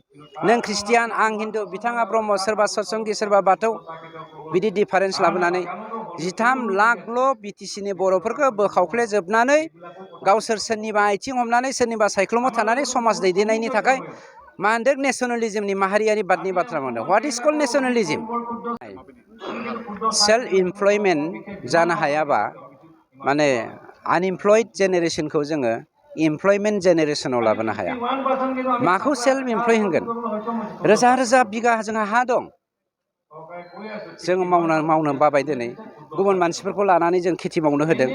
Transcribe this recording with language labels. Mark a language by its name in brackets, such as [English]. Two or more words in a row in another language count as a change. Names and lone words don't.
[Bodo] नों ख्रिस्टियान, आं हिन्दु, बिथाङा ब्रह्म, सोरबा सतसंगि, सोरबा बाथौ, बिदि डिफारेन्स लाबोनानै 13 लाखल' बिटिसिनि बर'फोरखौ बोखावफ्लेजोबनानै गावसोर सोरनिबा आथिं हमनानै सोरनिबा सायख्लुमाव थानानै समाज दैदेननायनि थाखाय मा होनदों नेसनेलिज्मनि माहारियारि बादनि बाथ्रा बुंदों। [English] What is called nationalism? self employment [Bodo] जानो हायाबा माने आनइमप्लयड जेनेरेसनखौ जोङो इमप्लयमेन्ट जेनेरेसनाव लाबोनो हाया। माखौ [English] self employ [Bodo] होनगोन? रोजा रोजा बिगा जोंहा हा दं, जों मावनो बाबाय दिनै गुबुन मानसिफोरखौ लानानै जों खेथि मावनो होदों।